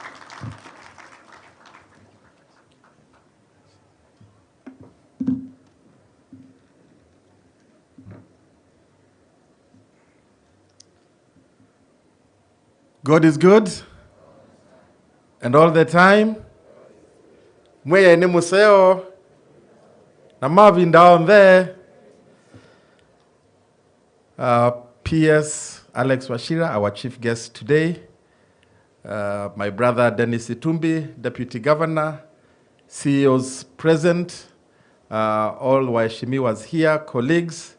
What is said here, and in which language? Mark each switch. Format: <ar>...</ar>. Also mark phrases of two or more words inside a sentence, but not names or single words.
<en>God is good, and all the time.</en> <kam>Mweye ni museo, na Marvin</kam> <en>down there. PS Alex Wachira, our chief guest today. My brother Dennis Itumbi, Deputy Governor, CEOs present, all Waheshimiwa was here, colleagues.</en>